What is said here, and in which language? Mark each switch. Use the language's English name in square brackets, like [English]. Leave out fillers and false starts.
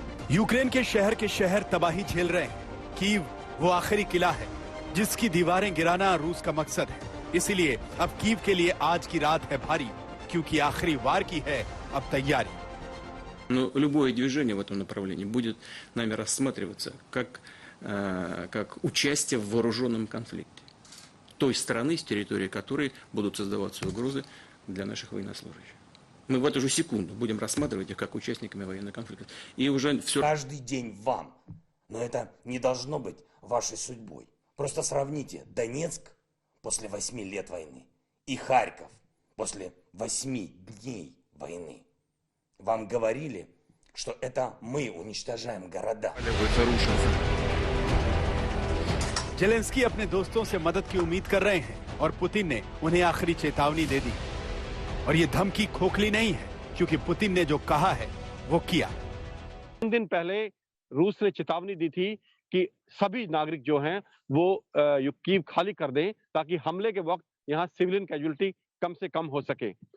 [Hindi] Ukraine के शहर तबाही झेल रहे हैं। कीव वो आखिरी किला है जिसकी दीवारें गिराना रूस का मकसद है। इसीलिए अब कीव के लिए आज की रात है भारी, क्योंकि आखिरी वार की है अब तैयारी। [Russian] Но любое движение в этом направлении будет нами рассматриваться как участие в вооруженном конфликте той страны, с территории которой будут создаваться угрозы для наших военнослужащих. Мы в эту же секунду будем рассматривать их как участниками военного конфликта. И уже все... Каждый день вам. Но это не должно быть вашей судьбой. Просто сравните Донецк после 8 лет войны и Харьков после 8 дней войны. Вам говорили, что это мы уничтожаем города. [Hindi] जेलेंस्की अपने दोस्तों से मदद की उम्मीद कर रहे हैं और पुतिन ने उन्हें आखिरी चेतावनी दे दी। और ये धमकी खोखली नहीं है, क्योंकि पुतिन ने जो कहा है वो किया। 3 दिन पहले रूस ने चेतावनी दी थी कि सभी नागरिक जो हैं वो कीव खाली कर दें ताकि हमले के वक्त यहाँ सिविलियन कैजुअलिटी कम से कम हो सके।